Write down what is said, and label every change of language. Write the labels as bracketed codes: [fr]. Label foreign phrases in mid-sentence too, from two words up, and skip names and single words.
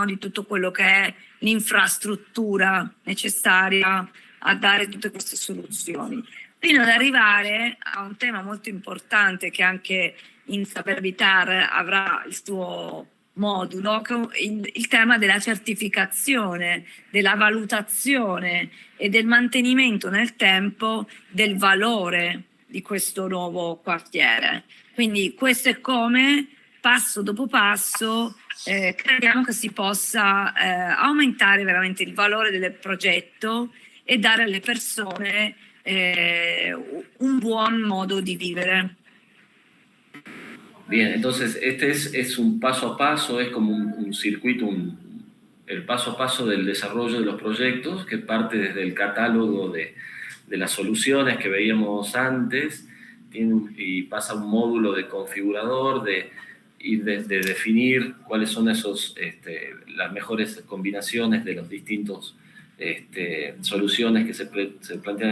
[it] Di tutto quello che è l'infrastruttura necessaria a dare tutte queste soluzioni, fino ad arrivare a un tema molto importante che anche in Saber Habitar avrà il suo modulo, il tema della certificazione, della valutazione e del mantenimento nel tempo del valore di questo nuovo quartiere. Quindi questo è come, passo dopo passo, crediamo che si possa aumentare veramente il valore del progetto e dare alle persone un buon modo di vivere. [es] Bien, entonces este es un paso a paso, es como un circuito, el paso a paso del desarrollo de los proyectos que parte desde el catálogo de las soluciones que veíamos antes y pasa a un módulo de configurador, de definir cuáles son las mejores combinaciones de los distintos soluciones que se plantean